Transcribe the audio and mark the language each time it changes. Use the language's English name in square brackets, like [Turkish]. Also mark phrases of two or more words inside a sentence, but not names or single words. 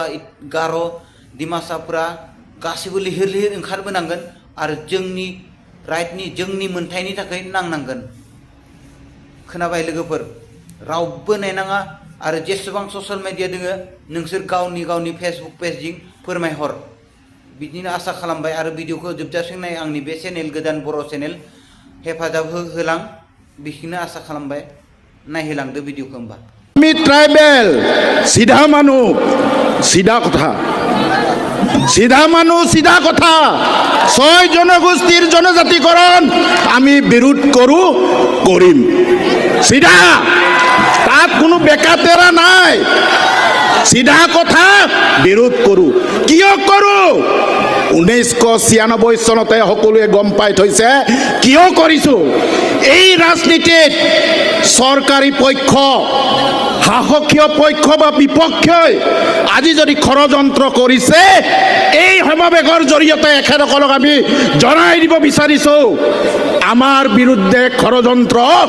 [Bodo] गार' दिमासाफ्रा गासैबो लिहिर लिहिर ओंखारबोनांगोन आरो जोंनि राइटनि जोंनि मोनथायनि थाखाय नांनांगोन खोनाबाय लोगोफोर रावबो नायनाङा आरो जेसेबां [English] social media [Bodo] दोङो नोंसोर गावनि फेसबुक पेजजों फोरमायहर बिदिनो आसा खालामबाय आरो भिडिअखौ जोबजासिम नाय आंनि बे चेनेल गोदान बर' चेनेल हेफाजाब होलां बेखौनो आसा खालामबाय नायहोलांदो भिडिअखौ होमबा [Assamese] আমি ট্রাইবেল সিধা মানুষ সিধা কথা সিধা মানুষ সিধা কথা 6 জনগোষ্ঠীর জনজাতিকরণ আমি বিরোধ করিম সিধা তাত কোনো বেকাতেৰা নাই সিধা কথা বিৰোধ কৰোঁ কিয় কৰোঁ 1996 চনতে সকলোৱে গম পাই থৈছে কিয় কৰিছোঁ এই ৰাজনীতিত চৰকাৰী পক্ষ শাসকীয় পক্ষ বা বিপক্ষই আজি যদি ষড়যন্ত্ৰ কৰিছে এই সমাবেশৰ জৰিয়তে এখেতসকলক আমি জনাই দিব বিচাৰিছোঁ আমাৰ বিৰুদ্ধে ষড়যন্ত্ৰ